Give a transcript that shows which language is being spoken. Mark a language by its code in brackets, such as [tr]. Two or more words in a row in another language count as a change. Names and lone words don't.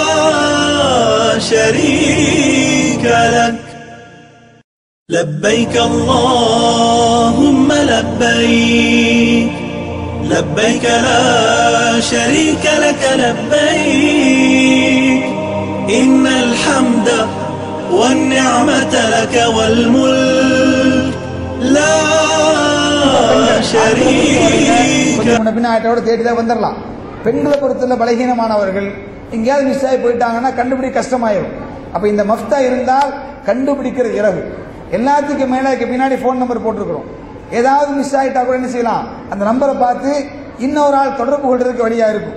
[ar] شريك لك لبيك اللهم لبيك لبيك لا شريك لك لبيك إن الحمد والنعمة لك والملك لا شريك. [ta] பின்னாட்டோட தேடிதான் வந்துடலாம். பெண்களை பொறுத்துள்ள பலகீனமானவர்கள் எங்கேயாவது மிஸ் ஆகி போயிட்டாங்கன்னா கண்டுபிடிக்க கஷ்டமாயிரும். அப்ப இந்த மஃப்தா இருந்தால் கண்டுபிடிக்கிறது இலகு. எல்லாத்துக்கும் மேல பின்னாடி போன் நம்பர் போட்டிருக்கிறோம். ஏதாவது மிஸ் ஆகிட்டா கூட என்ன செய்யலாம், அந்த நம்பரை பார்த்து இன்னொரு ஆள் தொடர்பு கொள்றதுக்கு வழியா இருக்கும்.